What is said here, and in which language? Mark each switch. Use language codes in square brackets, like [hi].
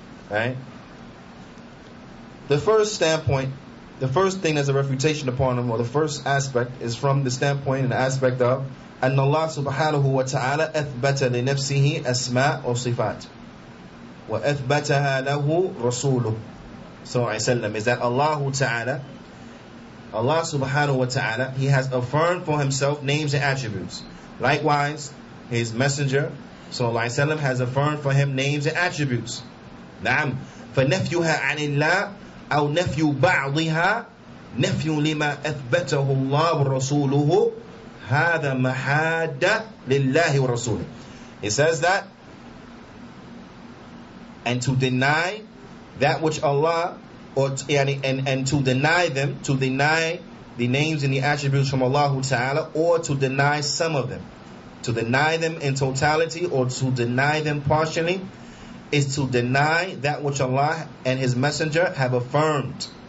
[en] Right? The first standpoint, the first thing as a refutation upon them, or the first aspect, is from the standpoint and the aspect of [ar] أن الله سبحانه وتعالى أثبت لنفسه أسماء وصفات وأثبتها له رسوله صلى الله عليه وسلم, [en] is that Allah subhanahu wa ta'ala, He has affirmed for Himself names and attributes. Likewise, His Messenger sallallahu alaihi wasallam has affirmed for Him names and attributes. [ar] نعم. فنفيها عن الله أو نفي بعضها نفي لما أثبته الله ورسوله هذا محادة لله ورسوله. [en] It says that, and to deny that which Allah, and to deny them, to deny the names and the attributes from Allah Ta'ala, or to deny some of them, to deny them in totality or to deny them partially, is to deny that which Allah and His Messenger have affirmed.